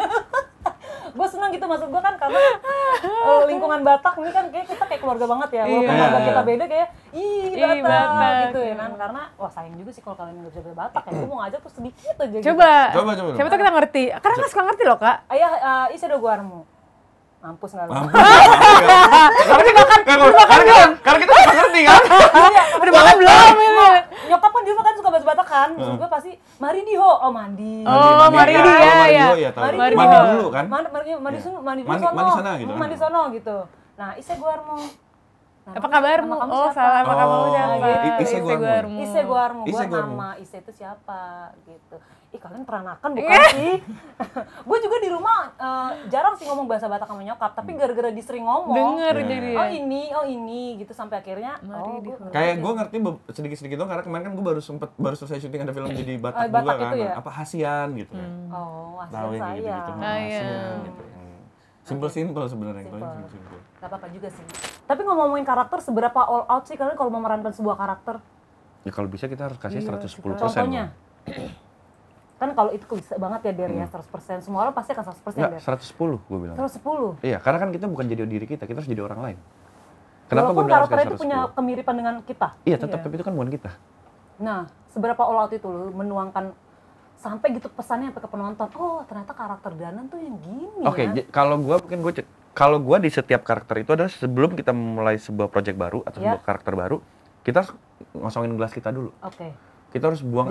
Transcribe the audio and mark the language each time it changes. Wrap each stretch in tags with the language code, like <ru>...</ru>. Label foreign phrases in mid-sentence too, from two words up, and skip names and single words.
<id>Gue senang gitu, maksud gue kan karena lingkungan Batak ini kan kayak kita kayak keluarga banget ya. Walaupun Iya. keluarga kita beda kayak Ih, Batak Batak. gitu ya kan. Karena wah sayang juga sih kalau kalian nggak bisa bahasa Batak ya. Gue mau ngajak tuh sedikit aja gitu. Coba, Coba. siapa tuh kita ngerti, karena nggak suka ngerti loh Kak.</id> <bbc>Ayah, isa do guarmu.</bbc> <id>Mampus nggak lu? Karena kita nggak ngerti kan? Udah makan belum ini? Nyokap kan di rumah kan suka bahasa Batak kan. Maksud gue pasti</id> <bbc>mari diho,</bbc> <id>oh mandi. Oh, mari ya. dia, Oh, mari ya. dulu ya tahu. Mari Mandi dulu. dulu kan? Mandi sono, mandi dulu Mandi- sono. mandi sana gitu kan? Mandi sono gitu. Nah,</id> <bbc>isa guarmu.</bbc> <id>Nah, Apa kabarmu? nama kamu Oh siapa? salah, apa kamu Oh, siapa?</id> <bbc>Ise Guarmu. Ise guarmu,</bbc> <id>Ise gua guarmu. nama Ise itu siapa gitu. Ih kalian peranakan bukan sih? Gue juga di rumah jarang sih ngomong bahasa Batak sama nyokap, tapi gara-gara disering ngomong. Denger Iya. jadi Oh ya. ini gitu sampai akhirnya. Mari Gua Kayak gue ngerti sedikit-sedikit dong karena kemarin kan gue baru selesai syuting ada film jadi Batak Batak juga kan. itu ya? Apa Hasian gitu kan. Oh, Tahu asian yang gitu saya. gitu. Sayang. Gitu. Simple sebenarnya yang paling Simple. simple. Gak apa-apa juga sih. Tapi ngomongin karakter, seberapa</id> <en>all out</en> <id>sih kalian kalau memerankan sebuah karakter? Ya kalau bisa kita harus kasih 110%. Contohnya? Kan kalau itu bisa banget ya Der ya, 100%. Semua orang pasti akan 100% Enggak, Der. 110 gue bilang. 110? Iya, karena kan kita bukan jadi diri kita harus jadi orang lain. Kenapa gue Walaupun bilang harus karakter kasih itu punya 110? kemiripan dengan kita. Iya, tetap, tapi itu kan bukan kita. Nah, seberapa</id> <en>all out</en> <id>itu lu menuangkan sampai gitu pesannya sampai ke penonton. Oh, ternyata karakter Danan tuh yang gini Oke, ya. kalau gue di setiap karakter itu adalah sebelum kita mulai sebuah project baru atau Ya. sebuah karakter baru, kita harus ngosongin gelas kita dulu. Oke. Kita harus buang</id>